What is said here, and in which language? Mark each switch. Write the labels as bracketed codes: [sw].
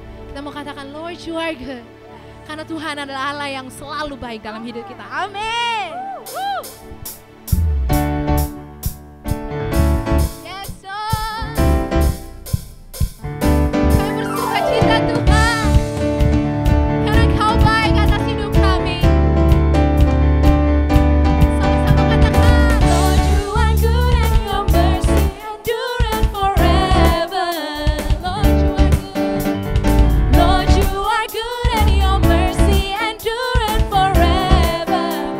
[en] Kita mau katakan Lord you are good. [id] Karena Tuhan adalah Allah yang selalu baik dalam hidup kita. Amin. [en] Yes, Lord. [id] Kami bersuka cita Tuhan, karena Engkau baik atas hidup kami. [en] Sama-sama katakan, Lord you are good and your mercy endureth forever. Lord you are good. Lord you are good and your mercy endureth forever.